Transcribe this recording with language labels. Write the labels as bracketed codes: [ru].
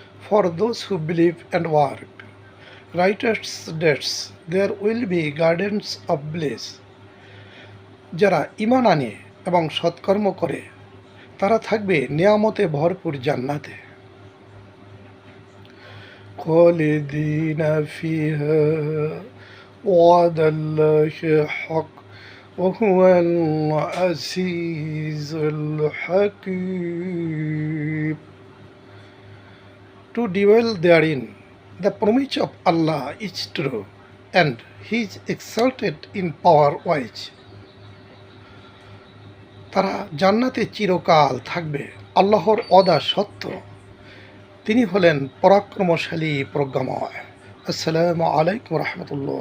[en] For those who believe and work righteous deeds, there will be gardens of bliss. [bn] যারা ঈমান আনে এবং সৎকর্ম করে তারা থাকবে নিয়ামতে ভরপুর জান্নাতে। [ar] খালিদিনা ফিহা ওয়াদাল্লাহি হক ওয়া হুয়াল আজিজুল হাকীম. [en] To dwell therein, the promise of Allah is true, and He is exalted in power wise. [bn] তারা জান্নাতে চিরকাল থাকবে। আল্লাহর ওয়াদা সত্য, তিনি হলেন পরাক্রমশালী প্রজ্ঞাময়। আসসালামু আলাইকুম রহমতুল্লাহ।